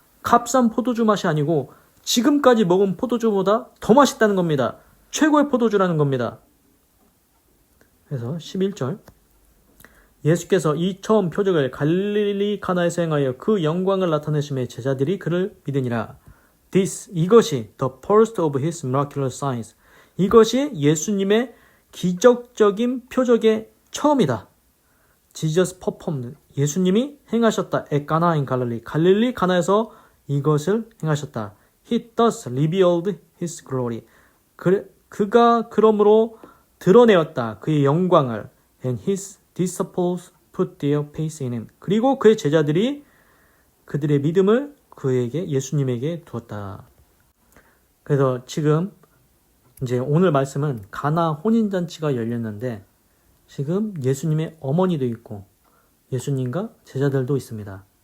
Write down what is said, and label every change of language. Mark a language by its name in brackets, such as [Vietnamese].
[Korean] 값싼 포도주 맛이 아니고 지금까지 먹은 포도주보다 더 맛있다는 겁니다. 최고의 포도주라는 겁니다. 그래서 11절 예수께서 이 처음 표적을 갈릴리 가나에서 행하여 그 영광을 나타내심에 제자들이 그를 믿으니라. 이것이 [English] the first of his miraculous signs. [Korean] 이것이 예수님의 기적적인 표적의 처음이다. [English] Jesus performed. [Korean] 예수님이 행하셨다. [English] at Cana in Galilee. [Korean] 갈릴리 가나에서 이것을 행하셨다. [English] He thus revealed his glory. [Korean] 그가 그러므로 드러내었다. 그의 영광을. [English] And his disciples put their faith in him. [Korean] 그리고 그의 제자들이 그들의 믿음을 그에게 예수님에게 두었다. 그래서 지금 이제 오늘 말씀은 가나 혼인잔치가 열렸는데 지금 예수님의 어머니도 있고 예수님과 제자들도 있습니다.